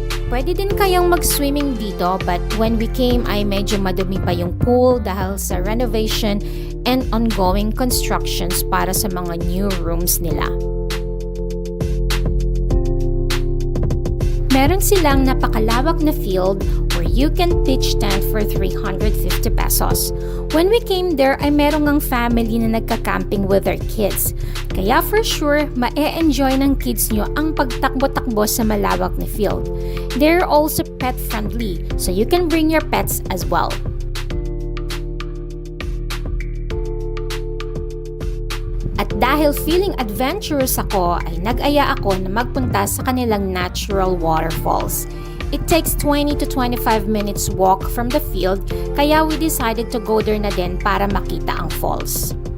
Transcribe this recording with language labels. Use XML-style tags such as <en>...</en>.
<tl>Pwede din kayang mag-swimming dito</tl> <en>but when we came</en> <tl>ay medyo madumi pa yung pool dahil sa renovation</tl> <en>and ongoing constructions</en> <tl>para sa mga</tl> <en>new rooms</en> <tl>nila. Meron silang napakalawak na</tl> <en>field where you can pitch tent for 350 pesos. When we came there</en> <tl>ay meron ngang</tl> <en>family</en> <tl>na nagka-camping</tl> <en>with their kids.</en> <tl>Kaya</tl> <en>for sure,</en> <tl>ma-e-enjoy ng kids nyo ang pagtakbo-takbo sa malawak na field.</tl> <en>They're also pet-friendly, so you can bring your pets as well.</en> <tl>At dahil feeling adventurous ako, ay nag-aya ako na magpunta sa kanilang natural waterfalls.</tl> <en>It takes 20 to 25 minutes walk from the field, kaya we decided to go there</en> <tl>na din para makita ang</tl> <en>falls.</en>